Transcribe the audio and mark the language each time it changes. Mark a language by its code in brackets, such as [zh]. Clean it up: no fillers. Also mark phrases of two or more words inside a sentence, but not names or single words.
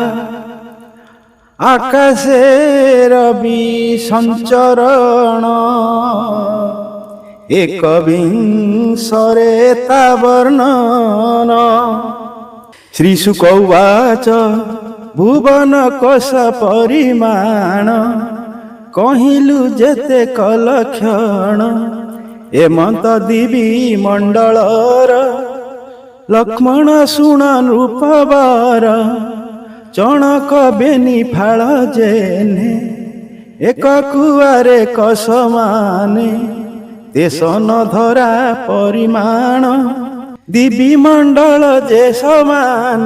[or] ଆକାଶେ ରବି ସଞ୍ଚରଣ ଏକବିଂଶରେ ତା ବର୍ଣ୍ଣନ। ଶ୍ରୀଶୁକ ଉବାଚ ଭୁବନ କୋଶ ପରିମାଣ କହିଲୁ ଯେତେ কলକ୍ଷଣ। ଏମନ୍ତ ଦିବି ମଣ୍ଡଳର ଲକ୍ଷ୍ମଣ ଶୁଣ ନୃପବର। ଚଣକ ବେନି ଫାଳ ଜେନେ ଏକ କୁଆରେ କସମାନେ। ଦେଶନ ଧରା ପରିମାଣ ଦିବି ମଣ୍ଡଳ ଯେ ସମାନ।